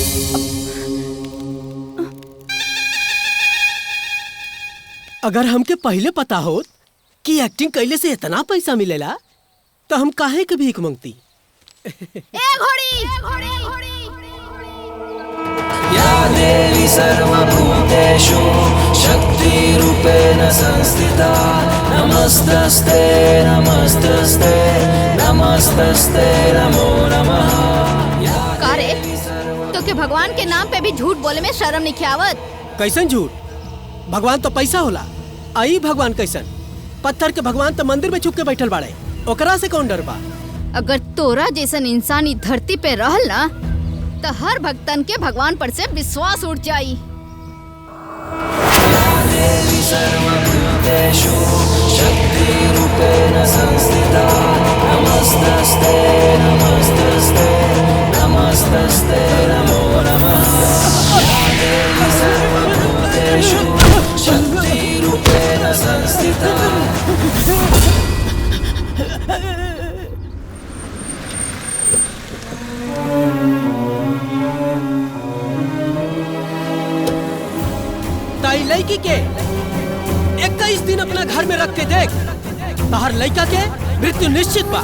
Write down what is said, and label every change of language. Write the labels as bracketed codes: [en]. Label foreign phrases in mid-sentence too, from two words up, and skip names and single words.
[bho] अगर हमके पहले पता होत कि एक्टिंग कैले से इतना पैसा मिलेला तो हम काहे के भीख मांगती। [sa] या देवी सर्वभूतेषु शक्तिरूपेण संस्थिता नमस्तस्ते नमस्तस्ते नमस्तस्ते नमो नमः। [bho] का रे तो के भगवान के नाम पे भी झूठ बोले में शर्म नहीं आवत? कैसन झूठ? भगवान तो पैसा होला। आई भगवान कैसन? पत्थर के भगवान तो मंदिर में छुप के बैठल बाड़े, ओकरा से कौन डर बा? अगर तोरा जैसन इंसान ई धरती पे रहल ना तो हर भक्तन के भगवान पर से विश्वास उठ जाई। [sa] देवी सर्वभूतेषु शक्तिरूपेण संस्थिता नमस्तस्ते नमस्तस्ते नमस्तस्ते नमो नमः। देवी सर्वभूतेषु शक्तिरूपेण संस्थिता। [bho] ताई लड़की के 21 दिन अपना घर में रख के देख, तोहर लड़का के मृत्यु निश्चित बा।